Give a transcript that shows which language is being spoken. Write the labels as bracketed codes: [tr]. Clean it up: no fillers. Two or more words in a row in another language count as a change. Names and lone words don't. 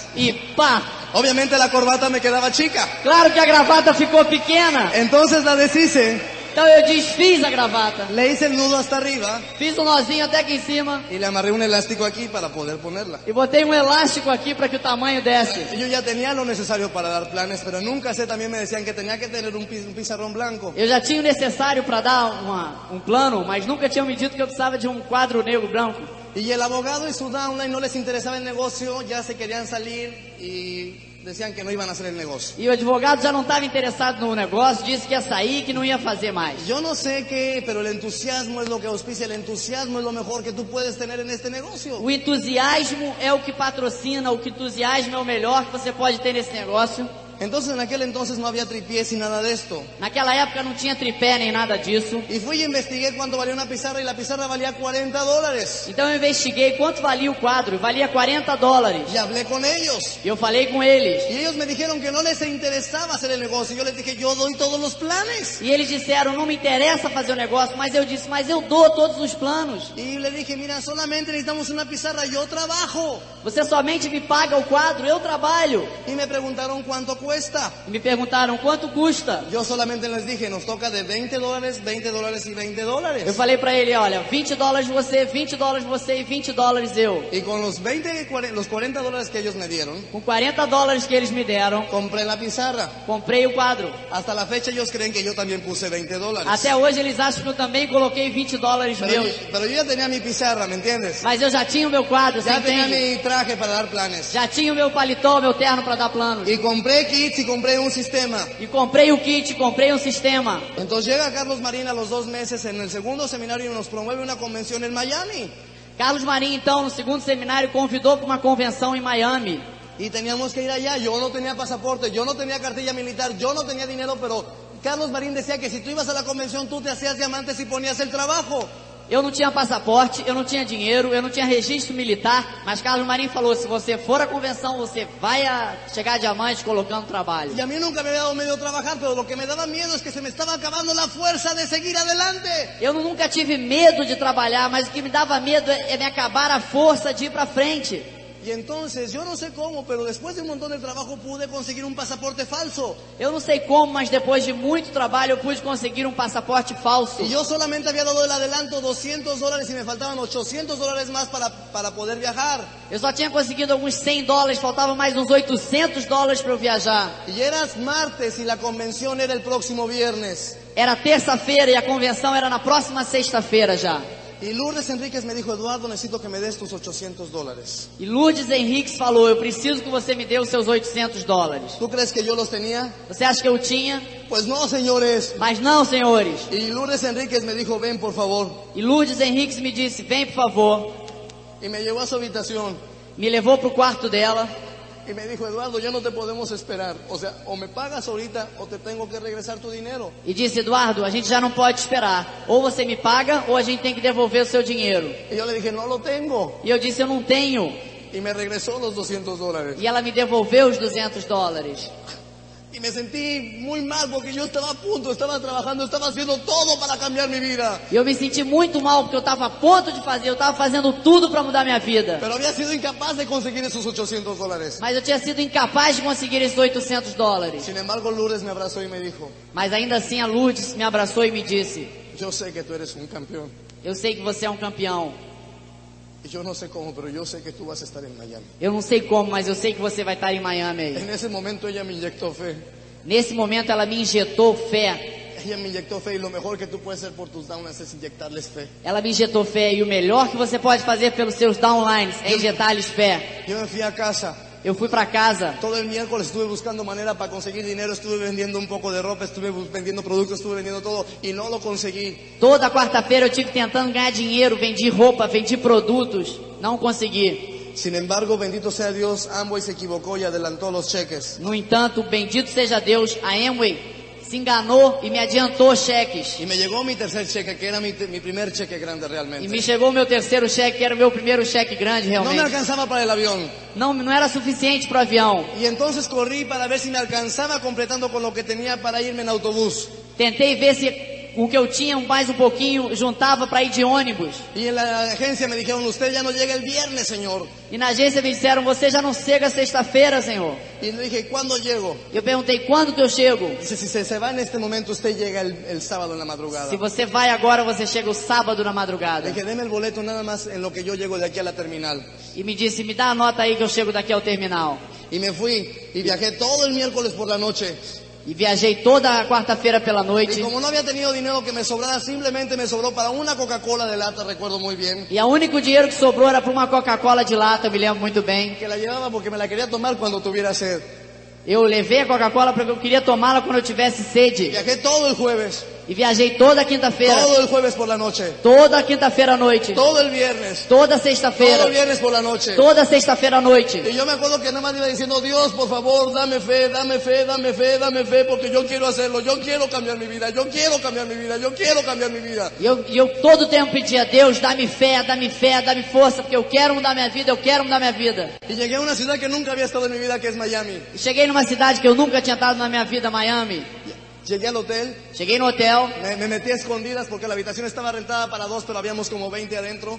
[pt] E pá! [es] Obviamente la corbata me quedaba chica. [pt] Claro que a gravata ficou pequena. [es] Entonces la deshice, [pt] Então eu desfiz a gravata. [es] le hice el nudo hasta arriba [pt] Fiz um nozinho até aqui em cima. [es] y le amarré un elástico aquí para poder ponerla. [pt] E botei um elástico aqui para que o tamanho desse. [es] Yo ya tenía lo necesario para dar planes, pero nunca sé, también me decían que tenía que tener un pizarrón blanco. [pt] Eu já tinha o necessário para dar um plano, mas nunca tinham me dito que eu precisava de um quadro negro branco. [es] Y el abogado y su downline no les interesaba el negocio, ya se querían salir y decían que no iban a hacer el negocio. [pt] E o advogado já não estava interessado no negócio, disse que ia sair, que não ia fazer mais. [es] Yo no sé qué, pero el entusiasmo es lo que auspicia, el entusiasmo es lo mejor que tú puedes tener en este negocio. [pt] O entusiasmo é o que patrocina, o que entusiasmo é o melhor que você pode ter nesse negócio. [es] Entonces en aquel entonces no había tripiés y nada de esto. [pt] Naquela época não tinha tripé nem nada disso. [es] Y fui y investigué cuánto valía una pizarra y la pizarra valía $40. [pt] Então eu investiguei quanto valia o quadro, e valia $40. [es] Y hablé con ellos. [pt] E eu falei com eles. [es] Y ellos me dijeron que no les interesaba hacer el negocio. Yo les dije, yo doy todos los planes. [pt] E eles disseram, não me interessa fazer o negócio, mas eu disse, mas eu dou todos os planos. [es] Y le dije, mira, solamente necesitamos una pizarra, yo trabajo. [pt] Você somente me paga o quadro, eu trabalho. [es] Y me preguntaron cuánto cuesta. [pt] E me perguntaram, quanto custa? [es] Yo solamente les dije, nos toca de $20, $20 y [pt] Eu $20. falei pra ele, olha, $20 você, $20 você e $20 eu. [es] Y con los $40 que ellos me dieron, [pt] Com $40 que eles me deram, [es] compré la pizarra. [pt] comprei o quadro. [es] Hasta la fecha ellos creen que yo también puse $20. [pt] Até hoje eles acham que eu também coloquei $20 meus. [es] Pero yo ya tenía mi pizarra, ¿me entiendes? [pt] Mas eu já tinha o meu quadro, você [es] Ya tenía [pt] entende? [es] mi traje para dar planes. [pt] Já tinha o meu paletó, o meu terno para dar planos. [es] Y compré kits y compré un sistema. [pt] E comprei o kit, comprei um sistema. [es] Entonces llega Carlos Marín a los 2 meses en el segundo seminario y nos promueve una convención en Miami. [pt] Carlos Marinho, então, no segundo seminário, convidou para uma convenção em Miami. [es] Y teníamos que ir allá. Yo no tenía pasaporte, yo no tenía cartilla militar, yo no tenía dinero, pero Carlos Marín decía que si tú ibas a la convención tú te hacías diamantes y ponías el trabajo. [pt] Eu não tinha passaporte, eu não tinha dinheiro, eu não tinha registro militar, mas Carlos Marinho falou, se você for à convenção, você vai chegar a diamante colocando trabalho. [es] Y a mí nunca me había dado miedo trabajar, pero lo que me daba miedo es que se me estaba acabando la fuerza de seguir adelante. [pt] Eu nunca tive medo de trabalhar, mas o que me dava medo é me acabar a força de ir para frente. [es] Y entonces, yo no sé cómo, pero después de un montón de trabajo pude conseguir un pasaporte falso. [pt] Eu não sei como, mas depois de muito trabalho eu pude conseguir um passaporte falso. [es] Y yo solamente había dado el adelanto $200 y me faltaban $800 más para poder viajar. [pt] Eu só tinha conseguido alguns $100, faltavam mais uns $800 para eu viajar. [es] Y era martes y la convención era el próximo viernes. [pt] Era terça-feira e a convenção era na próxima sexta-feira já. [es] Y Lourdes Enríquez me dijo, Eduardo, necesito que me des tus $800. [pt] E Lourdes Henriques falou, eu preciso que você me dê os seus $800. [es] ¿Tú crees que yo los tenía? [pt] Você acha que eu tinha? [es] Pues no, señores. [pt] Mas não, senhores. [es] Y Lourdes Enríquez me dijo, ven por favor. [pt] E Lourdes Henriques me disse, vem por favor. [es] Y me llevó a su habitación. [pt] Me levou pro quarto dela. [es] Y me dijo, Eduardo, ya no te podemos esperar. O sea, o me pagas ahorita o te tengo que regresar tu dinero. [pt] E disse, Eduardo, a gente já não pode esperar. Ou você me paga, ou a gente tem que devolver o seu dinheiro. [es] Y yo le dije, no lo tengo. [pt] E eu disse, eu não tenho. [es] Y me regresó los $200. [pt] E ela me devolveu os $200. [es] Y me sentí muy mal porque yo estaba a punto, estaba trabajando, estaba haciendo todo para cambiar mi vida. [pt] E eu me senti muito mal porque eu estava a ponto de fazer, eu estava fazendo tudo para mudar minha vida. [es] Pero había sido incapaz de conseguir esos $800. [pt] Mas eu tinha sido incapaz de conseguir esses $800. [es] Sin embargo, Lourdes me abrazó y me dijo, [pt] Mas ainda assim a Lourdes me abraçou e me disse, [es] yo sé que tú eres un campeón. [pt] Eu sei que você é um campeão. [es] Y yo no sé cómo, pero yo sé que tú vas a estar en Miami. [pt] Eu não sei como, mas eu sei que você vai estar em Miami aí. [es] En ese momento ella me inyectó fe. [pt] Nesse momento ela me injetou fé. [es] Ella me inyectó fe y lo mejor que tú puedes hacer por tus downlines es inyectarles fe. [pt] Ela me injetou fé e o melhor que você pode fazer pelos seus downlines é injetar-lhes fé. [es] Yo me fui a casa. [pt] Eu fui para casa. [es] Todo el miércoles estuve buscando manera para conseguir dinero, estuve vendiendo un poco de ropa, estuve vendiendo productos, estuve vendiendo todo y no lo conseguí. [pt] Toda quarta-feira eu tive tentando ganhar dinheiro, vendi roupa, vendi produtos, não consegui. [es] Sin embargo, bendito sea Dios, Amway se equivocó y adelantó los cheques. [pt] No entanto, bendito seja Deus, a Amway se enganou e me adiantou cheques. [es] Y me llegó mi tercer cheque, que era mi primer cheque grande realmente. [pt] E me chegou o meu terceiro cheque, que era o meu primeiro cheque grande [es] No me [pt] realmente. [es] alcanzaba para el avión. [pt] Não era suficiente para o avião. [es] Y entonces corrí para ver si me alcanzaba completando con lo que tenía para irme en autobús. [pt] Tentei ver se o que eu tinha mais um pouquinho juntava para ir de ônibus. [es] Y en la agencia me dijeron, usted ya no llega el viernes, señor. [pt] E na agência me disseram, você já não chega sexta-feira, senhor. [es] Y le dije, ¿cuándo llego? [pt] Eu perguntei, quando que eu chego? [es] Dice, si se va en este momento, usted llega el sábado en la madrugada. [pt] Se você vai agora, você chega o sábado na [es] Le [pt] madrugada. [es] dije, deme el boleto nada más en lo que yo llego de aquí a la terminal. [pt] E me disse, me dá a nota aí que eu chego daqui ao terminal. [es] Y me fui y viajé todo el miércoles por la noche. [pt] E viajei toda a quarta-feira pela noite. [es] Y como no había tenido dinero que me sobrara, simplemente me sobró para una Coca-Cola de lata, recuerdo muy bien. [pt] E o único dinheiro que sobrou era para uma Coca-Cola de lata, eu me lembro muito bem. [es] Que la llevaba porque me la quería tomar cuando tuviera sed. [pt] Eu levei a Coca-Cola porque eu queria tomá-la quando eu tivesse sede. [es] Viajé todo el jueves, [pt] E viajei toda quinta-feira. [es] todo el jueves por la noche, [pt] Toda quinta-feira à noite. [es] todo el viernes, [pt] Toda [es] todo [pt] sexta-feira. [es] el viernes por la noche. [pt] Toda sexta-feira à noite. [es] Y yo me acuerdo que nada más iba diciendo, Dios, por favor, dame fe, dame fe, dame fe, dame fe, porque yo quiero hacerlo, yo quiero cambiar mi vida, yo quiero cambiar mi vida, yo quiero cambiar mi vida. [pt] E eu todo o tempo pedia, Deus, dá-me fé, dá-me fé, dá-me força, porque eu quero mudar minha vida, eu quero mudar minha vida. [es] Y llegué a una ciudad que nunca había estado en mi vida, que es Miami. [pt] E cheguei numa cidade que eu nunca tinha estado na minha vida, Miami. [es] Llegué al hotel, [pt] Cheguei no hotel, [es] me metí a escondidas porque la habitación estaba rentada para 2, pero habíamos como 20 adentro.